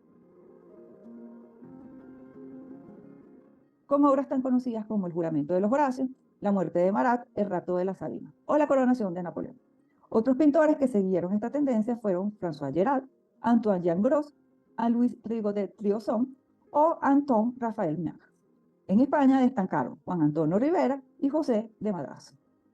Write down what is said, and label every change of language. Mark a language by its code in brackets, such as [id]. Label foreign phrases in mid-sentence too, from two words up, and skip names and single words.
[es] con obras tan conocidas como El juramento de los Horacios, La muerte de Marat, El rapto de la Sabina o La coronación de Napoleón. Otros pintores que siguieron esta tendencia fueron François Gérard, Antoine Jean Gros, Louis Rigaud de Triosson o Anton Rafael Miach. En España destacaron Juan Antonio Rivera y José de Madrazo.